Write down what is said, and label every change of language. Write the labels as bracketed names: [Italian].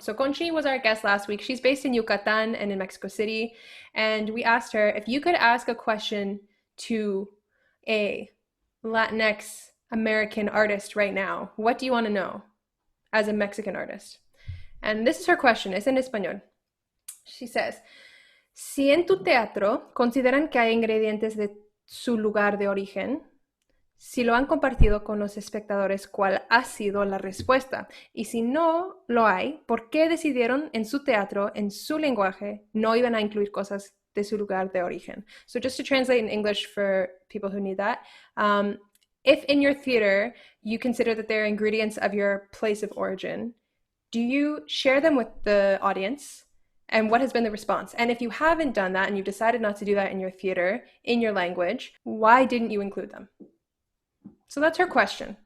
[English] So Conchi was our guest last week. She's based in Yucatan and in Mexico City. And we asked her if you could ask a question to a Latinx American artist right now, what do you want to know as a Mexican artist? And this is her question. It's in español. She says, [Spanish] si en tu teatro consideran que hay ingredientes de su lugar de origen, si lo han compartido con los espectadores, ¿cuál ha sido la respuesta? Y si no lo hay, ¿por qué decidieron en su teatro, en su lenguaje, no iban a incluir cosas de su lugar de origen? [English] So just to translate in English for people who need that, if in your theater you consider that they're ingredients of your place of origin, do you share them with the audience? And what has been the response? And if you haven't done that and you've decided not to do that in your theater, in your language, why didn't you include them? So that's her question.